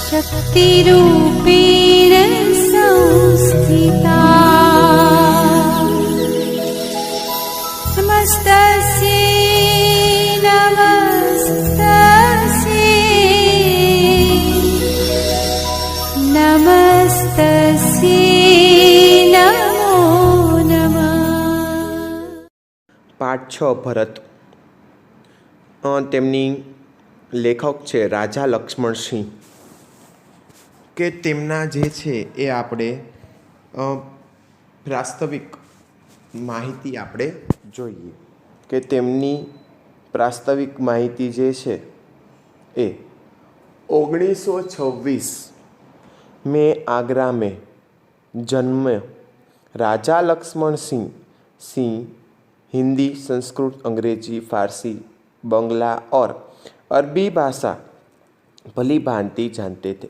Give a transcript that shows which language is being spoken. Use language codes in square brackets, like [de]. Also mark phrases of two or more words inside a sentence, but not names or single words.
[sa] शक्तिरूपेण संस्थिता नमस्तस्यै नमस्तस्यै नमो नमः। [gu] પાઠ 6 ભરત। તેમની લેખક છે રાજા લક્ષ્મણસિંહ। કે તેમના જે છે એ આપણે પ્રાસ્તવિક માહિતી આપણે જોઈએ કે તેમની પ્રાસ્તવિક માહિતી જે છે એ [hi] 1926 में आगरा में जन्म राजा लक्ष्मण सिंह हिंदी, संस्कृत, अंग्रेजी, फारसी, बंगला और अरबी भाषा भली भांति जानते थे।